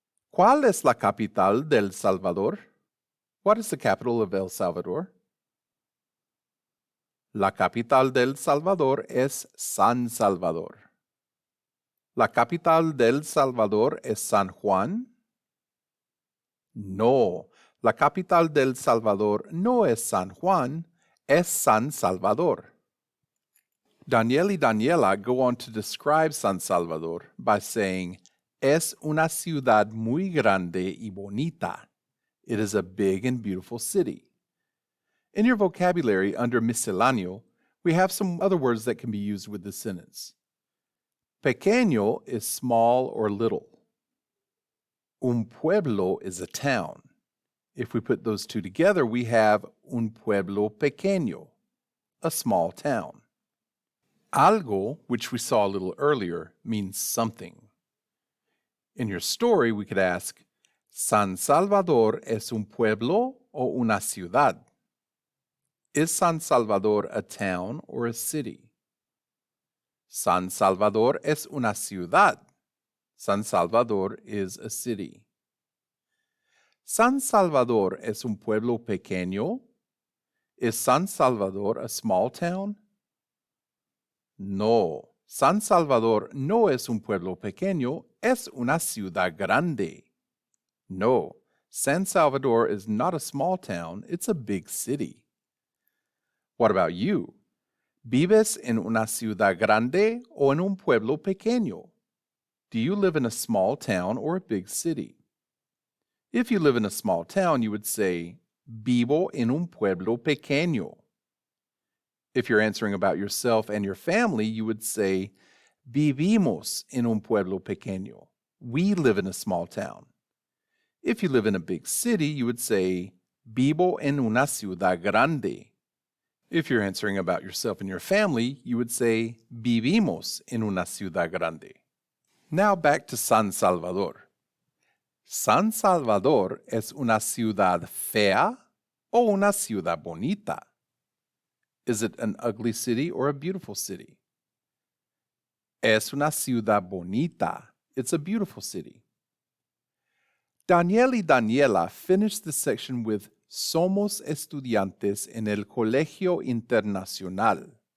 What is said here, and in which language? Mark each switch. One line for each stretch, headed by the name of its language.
Spanish: ¿Cuál es la capital del Salvador?
English: What is the capital of El Salvador?
Spanish: La capital del Salvador es San Salvador. ¿La capital del Salvador es San Juan? No, la capital del Salvador no es San Juan, es San Salvador. Daniel y Daniela go on to describe San Salvador by saying, es una ciudad muy grande y bonita.
English: It is a big and beautiful city. In your vocabulary under misceláneo, we have some other words that can be used with this sentence. Pequeño is small or little. Un pueblo is a town. If we put those two together, we have un pueblo pequeño, a small town. Algo, which we saw a little earlier, means something. In your story, we could ask, ¿San Salvador es un pueblo o una ciudad? Is San Salvador a town or a city?
Spanish: San Salvador es una ciudad.
English: San Salvador is a city. San Salvador es un pueblo pequeño? Is San Salvador a small town?
Spanish: No, San Salvador no es un pueblo pequeño, es una ciudad grande.
English: No, San Salvador is not a small town, it's a big city. What about you?
Spanish: ¿Vives en una ciudad grande o en un pueblo pequeño?
English: Do you live in a small town or a big city? If you live in a small town, you would say, vivo en un pueblo pequeño. If you're answering about yourself and your family, you would say, vivimos en un pueblo pequeño. We live in a small town. If you live in a big city, you would say, vivo en una ciudad grande. If you're answering about yourself and your family, you would say, vivimos en una ciudad grande. Now back to San Salvador.
Spanish: ¿San Salvador es una ciudad fea o una ciudad bonita?
English: Is it an ugly city or a beautiful city?
Spanish: Es una ciudad bonita. It's a beautiful city.
English: Daniel y Daniela finished the section with Somos estudiantes en el Colegio Internacional.